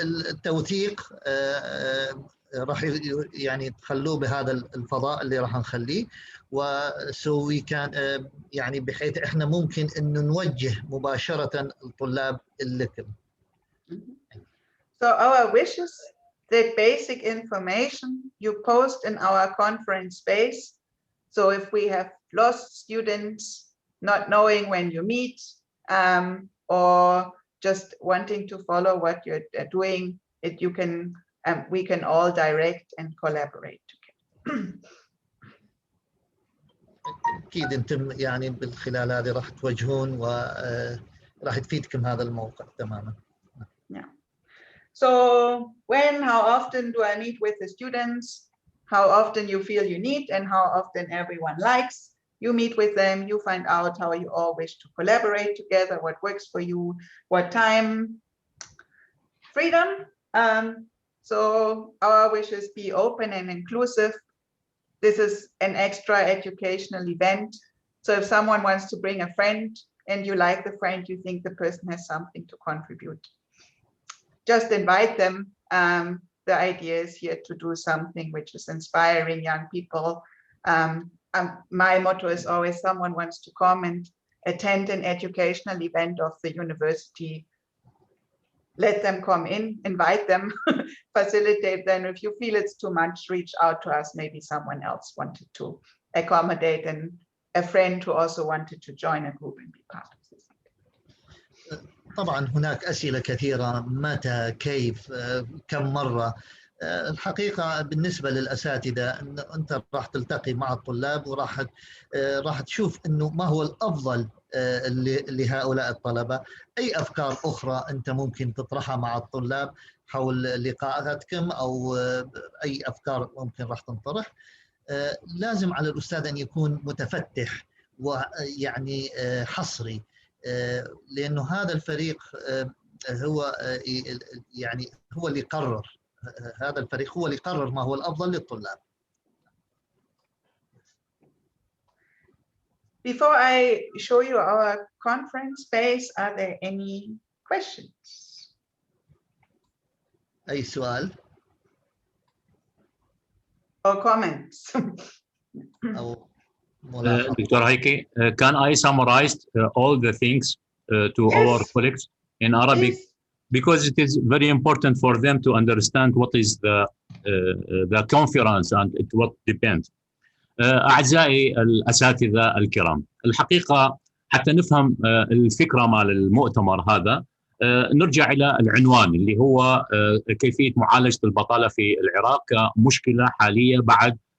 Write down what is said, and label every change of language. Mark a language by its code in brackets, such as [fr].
[ar] التوثيق راح يعني تخلوه بهذا الفضاء اللي راح نخليه، وسوي كان يعني بحيث احنا ممكن انه نوجه مباشرة الطلاب لكم. [en] So our wish is that basic information you post in our conference space. So if we have lost students not knowing when you meet, or just wanting to follow what you're doing, you can, we can all direct and collaborate together. [ar] أكيد أنتم يعني بالخلال هذه راح توجهون وراح تفيدكم هذا الموقع تماما. [en] Yeah. So when, how often do I meet with the students? How often you feel you need and how often everyone likes. You meet with them, you find out how you all wish to collaborate together, what works for you, what time. Freedom. So our wish is be open and inclusive. This is an extra educational event. So if someone wants to bring a friend and you like the friend, you think the person has something to contribute, just invite them. The idea is here to do something which is inspiring young people. My motto is always someone wants to come and attend an educational event of the university. Let them come in, invite them, facilitate them. If you feel it's too much, reach out to us. Maybe someone else wanted to accommodate and a friend who also wanted to join a group and be part of this. [ar] طبعا هناك أسئلة كثيرة، متى، كيف، كم مرة. الحقيقة بالنسبة للأساتذة أنت راح تلتقي مع الطلاب وراح تشوف أنه ما هو الأفضل لهؤلاء الطلبة. أي أفكار أخرى أنت ممكن تطرحها مع الطلاب حول لقاءاتكم أو أي أفكار ممكن راح تنطرح. لازم على الأستاذ أن يكون متفتح ويعني حصري، لأنه هذا الفريق هو يعني هو اللي يقرر هذا الفريق هو اللي يقرر ما هو الافضل للطلاب. [en] Before I show you our conference space, are there any questions? [ar] اي سؤال [en] Or comments? [ar] او ملاحظه؟ [en] Dr. Heike, can I summarize all the things to Yes. our colleagues in Arabic? Please. Because it is very important for them to understand what is the conference and it what depends. [ar] أعزائي الأساتذة الكرام، الحقيقة حتى نفهم الفكرة مال المؤتمر هذا نرجع إلى العنوان اللي هو كيفية معالجة البطالة في العراق كمشكلة حالية بعد